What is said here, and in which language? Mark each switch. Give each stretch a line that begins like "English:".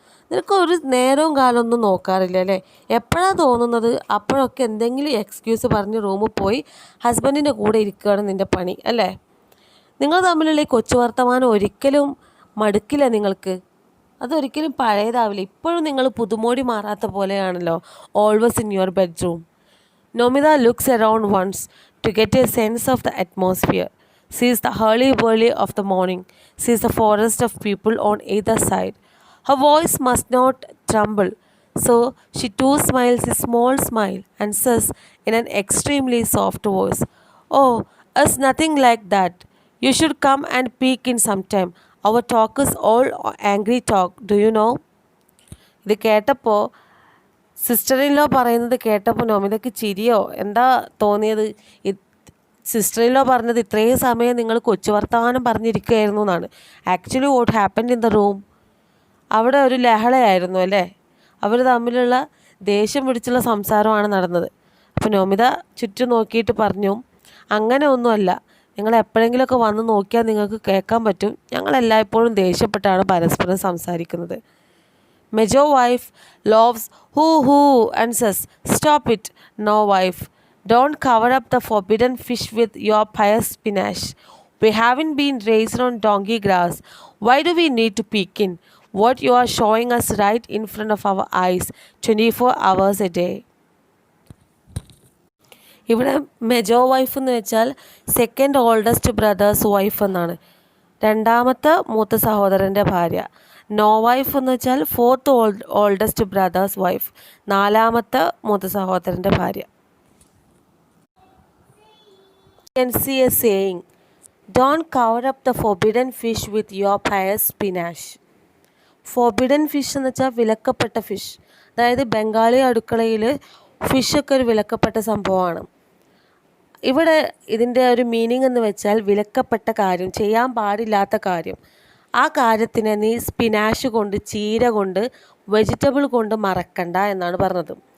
Malayalam: നിനക്ക് ഒരു നേരവും കാലമൊന്നും നോക്കാറില്ല അല്ലേ? എപ്പോഴാണ് തോന്നുന്നത് അപ്പോഴൊക്കെ എന്തെങ്കിലും എക്സ്ക്യൂസ് പറഞ്ഞ് റൂമിൽ പോയി ഹസ്ബൻഡിൻ്റെ കൂടെ ഇരിക്കുകയാണ് നിൻ്റെ പണി അല്ലേ? നിങ്ങൾ തമ്മിലുള്ള ഈ കൊച്ചു വർത്തമാനം ഒരിക്കലും മടുക്കില്ല നിങ്ങൾക്ക്. അതൊരിക്കലും പഴയതാവില്ല. ഇപ്പോഴും നിങ്ങൾ പുതുമോടി മാറാത്ത പോലെയാണല്ലോ,
English: Always in your bedroom. Nomita looks around once to get a sense of the atmosphere. Sees the hurly-burly of the morning, sees the forest of people on either side. Her voice must not tremble, so she too smiles a small smile and says in an extremely soft voice, "Oh, it's nothing like that. You should come and peek in sometime. Our talk is all angry talk, do you know?"
Malayalam: ഇത് കേട്ടപ്പോൾ sister-in-law പറയുന്നത് കേട്ടപ്പോൾ നൊമിതയ്ക്ക് ചിരിയോ എന്താ തോന്നിയത്? Sister-in-law പറഞ്ഞത് ഇത്രയും സമയം നിങ്ങൾ കൊച്ചു വർത്തമാനം പറഞ്ഞിരിക്കുകയായിരുന്നു എന്നാണ്.
English: actually what happened in the room,
Malayalam: അവിടെ ഒരു ലഹളയായിരുന്നു അല്ലേ? അവർ തമ്മിലുള്ള ദേഷ്യം പിടിച്ചുള്ള സംസാരമാണ് നടന്നത്. അപ്പോൾ നൊമിത ചുറ്റും നോക്കിയിട്ട് പറഞ്ഞു, അങ്ങനെ ഒന്നുമല്ല, നിങ്ങൾ എപ്പോഴെങ്കിലുമൊക്കെ വന്ന് നോക്കിയാൽ നിങ്ങൾക്ക് കേൾക്കാൻ പറ്റും. ഞങ്ങളെല്ലായ്പ്പോഴും ദേഷ്യപ്പെട്ടാണ് പരസ്പരം സംസാരിക്കുന്നത്.
English: Major wife loves hoo and says, "Stop it, no wife. Don't cover up the forbidden fish with your pious spinach. We haven't been raised on donkey grass. Why do we need to peek in what you are showing us right in front of our eyes 24 hours a day?"
Malayalam: ഇവിടെ Mejo wife എന്ന് വെച്ചാൽ
English: second oldest brother's wife
Malayalam: എന്നാണ്. രണ്ടാമത്തെ മൂത്ത സഹോദരൻ്റെ ഭാര്യ. No wife എന്ന് വെച്ചാൽ
English: fourth oldest brother's wife,
Malayalam: നാലാമത്തെ മൂത്ത സഹോദരൻ്റെ ഭാര്യ.
English: You can see a saying, don't cover up the forbidden fish with your pious spinach.
Malayalam: Forbidden fish എന്ന് വെച്ചാൽ വിലക്കപ്പെട്ട ഫിഷ്. അതായത് ബംഗാളി അടുക്കളയിൽ ഫിഷൊക്കെ ഒരു വിലക്കപ്പെട്ട സംഭവമാണ്. ഇവിടെ ഇതിൻ്റെ ഒരു മീനിങ് എന്ന് വെച്ചാൽ വിലക്കപ്പെട്ട കാര്യം, ചെയ്യാൻ പാടില്ലാത്ത കാര്യം, ആ കാര്യത്തിനെ നീ സ്പിനാഷ് കൊണ്ട്, ചീര കൊണ്ട്, വെജിറ്റബിൾ കൊണ്ട് മറക്കണ്ട എന്നാണ് പറഞ്ഞത്.